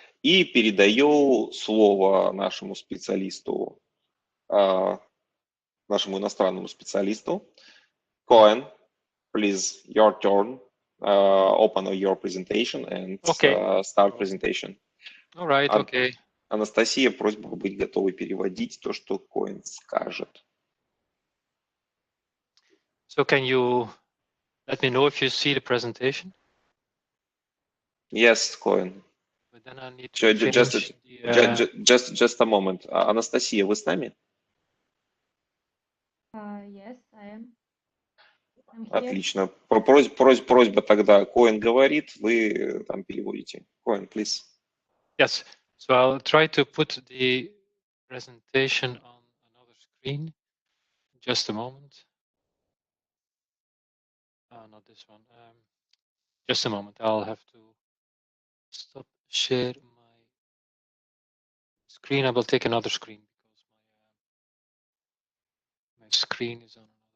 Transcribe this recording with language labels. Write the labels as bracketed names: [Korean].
[Russian] И передаю слово нашему специалисту, нашему иностранному специалисту. [English] Koen, please, your turn. Open your presentation and start presentation. All right, okay. [Russian] Анастасия, просьба быть готовой переводить то, что Koen скажет. [English] So can you let me know if you see the presentation? Yes, Koen. But then I need to just a moment. [Russian] Анастасия, вы с нами? [English] Yes, I am. [Russian] Отлично. Просьба тогда. Koen говорит, вы там переводите. [English] Koen, please. Yes. So I'll try to put the presentation on another screen. Just a moment. Not this one. Just a moment. I'll have to stop share my screen. I will take another screen because my screen is on another.